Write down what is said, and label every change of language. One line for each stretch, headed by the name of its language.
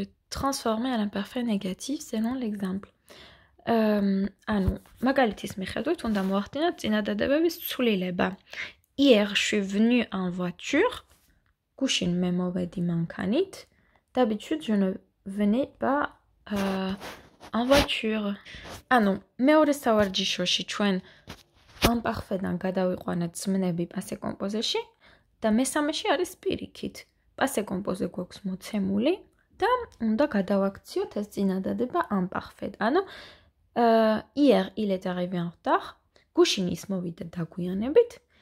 French: Transformer un imparfait négatif selon l'exemple.
Georgian: ანუ მაგალითის მიხედვით უნდა მოახდინოთ წინადადებების ცვლილება.
French: Hier je suis venu en voiture.
Georgian: გუშინ მე მოვედი მანქანით.
French: D'habitude je ne venais pas en voiture.
Georgian: ანუ მეორე სავარჯიშოში ჩვენ imparfait-დან გადავიყვანეთ ზმნები passé composé-ში და მესამეში არის პირიქით. passé composé გვაქვს მოცემული და უნდა გადავაქციოთ ეს წინადადება imparfait. ანუ
French: hier il est arrivé en retard.
Georgian: გუშინ ის მოვიდა დაგვიანებით.